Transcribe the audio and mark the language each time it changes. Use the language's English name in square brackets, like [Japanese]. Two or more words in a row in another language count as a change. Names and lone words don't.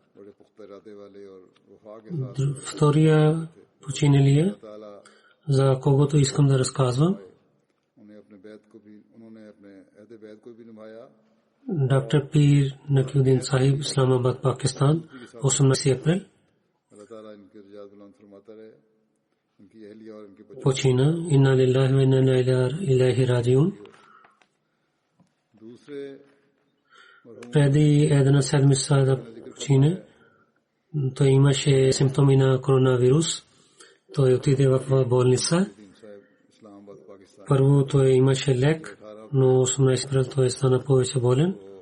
[Bulgarian] Втория починалия, за когото искам да разказвам. Доктор Пир Накиудин Сахиб, Исламабад, Пакистан, 18 април. Почина. [Arabic] إنا لله وإنا إليه راجعون. [Bulgarian] Преди една седмица да почине. Той имаше симптоми на коронавирус. Той отиде в болница. Първо той имаше лек, но 18 април той стана повече болен.